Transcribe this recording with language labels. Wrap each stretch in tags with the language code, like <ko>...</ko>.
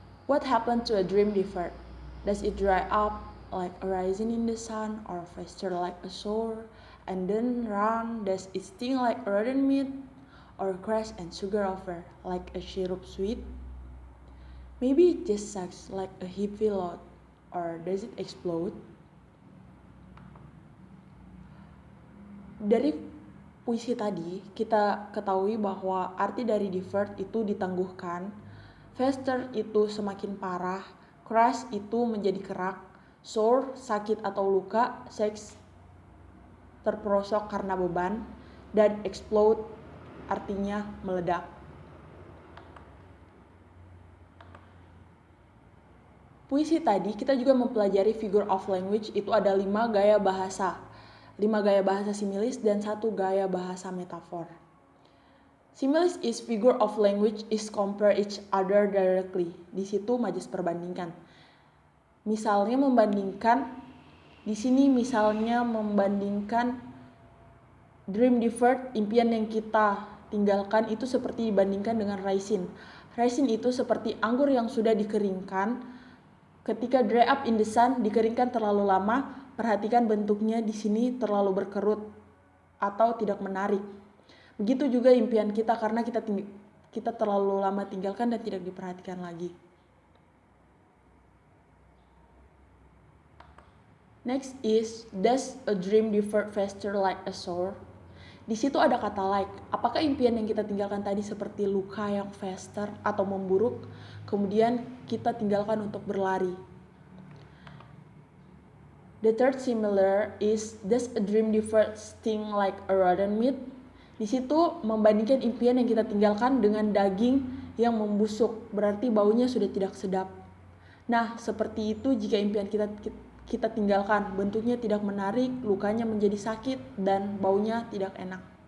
<en>What happened to a dream deferred? Does it dry up like a rising in the sun, or fester like a sore, and then run? Does it sting like rotten meat, or crash and sugar over like a syrup sweet? Maybe it just sucks like a heavy load, or does it explode?</en> <id>Dari puisi tadi, kita ketahui bahwa arti dari deferred itu ditangguhkan, fester itu semakin parah, crash itu menjadi kerak, sore sakit atau luka, sex terperosok karena beban, dan explode artinya meledak. Puisi tadi kita juga mempelajari figure of language, itu ada 5 gaya bahasa. 5 gaya bahasa similis dan 1 gaya bahasa metafor.</id> <en>Similis is figure of language is compare each other directly.</en> <id>Di situ majas perbandingkan. Misalnya membandingkan, di sini misalnya membandingkan dream deferred, impian yang kita tinggalkan itu seperti dibandingkan dengan raisin. Raisin itu seperti anggur yang sudah dikeringkan. Ketika dry up in the sun, dikeringkan terlalu lama, perhatikan bentuknya di sini terlalu berkerut atau tidak menarik. Begitu juga impian kita karena kita terlalu lama tinggalkan dan tidak diperhatikan lagi.</id> <en>Next is, does a dream deferred fester like a sore?</en> <id>Di situ ada kata like. Apakah impian yang kita tinggalkan tadi seperti luka yang fester atau memburuk, kemudian kita tinggalkan untuk berlari?</id> <en>The third similar is, does a dream deferred sting like a rotten meat?</en> <id>Di situ membandingkan impian yang kita tinggalkan dengan daging yang membusuk, berarti baunya sudah tidak sedap. Nah, seperti itu jika impian kita tinggalkan, bentuknya tidak menarik, lukanya menjadi sakit, dan baunya tidak enak.</id>